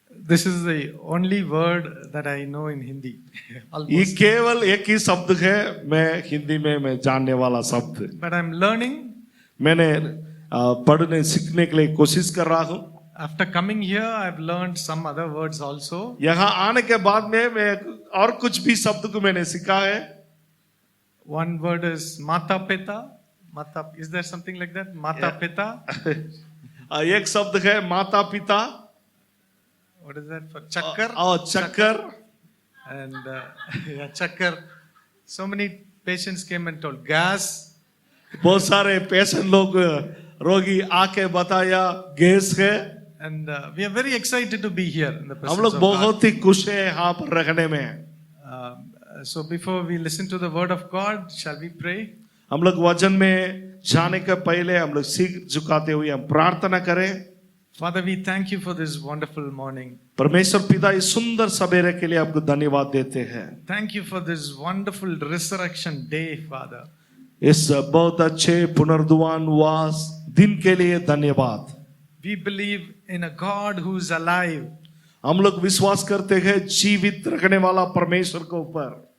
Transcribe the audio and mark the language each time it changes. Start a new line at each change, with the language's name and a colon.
English: This is the only word that I know in Hindi.
Hindi: ये केवल एक ही शब्द है मैं हिंदी में मैं जानने वाला शब्द,
English: But I'm learning.
Hindi: मैंने पढ़ने सीखने के लिए कोशिश कर रहा हूँ।
English: After coming here, I've learned some other words also.
Hindi: यहाँ आने के बाद में मैं और कुछ भी शब्द को मैंने सीखा है।
English: One word is Mata Pita. Mata, is there something like that? Mata Pita.
Hindi: एक शब्द है माता पिता।
English: What is that for? Chakkar.
Hindi: और चक्कर।
English: And yeah, Chakkar. So many patients came and told gas.
Hindi: बहुत सारे पेशेंट लोग रोगी आके बताया गैस है।
English: And we are very excited to be here in the
Hindi: हम
English: presence
Hindi: लोग
English: of God.
Hindi: बहुत ही खुश है यहाँ पर रहने में।
English: So before we listen to the word of God, shall we pray?
Hindi: हम लोग वचन में जाने के पहले हम लोग सिर झुकाते हुए हम प्रार्थना करें।
English: Father, we thank you for this wonderful morning.
Hindi: परमेश्वर पिता इस सुंदर सवेरे के लिए आपको धन्यवाद देते हैं।
English: Thank you for this wonderful resurrection day, Father.
Hindi: इस बहुत अच्छे पुनर्दुआन वास दिन के लिए धन्यवाद।
English: We believe in a God who is alive.
Hindi: हम लोग विश्वास करते हैं जीवित रखने वाला परमेश्वर के ऊपर।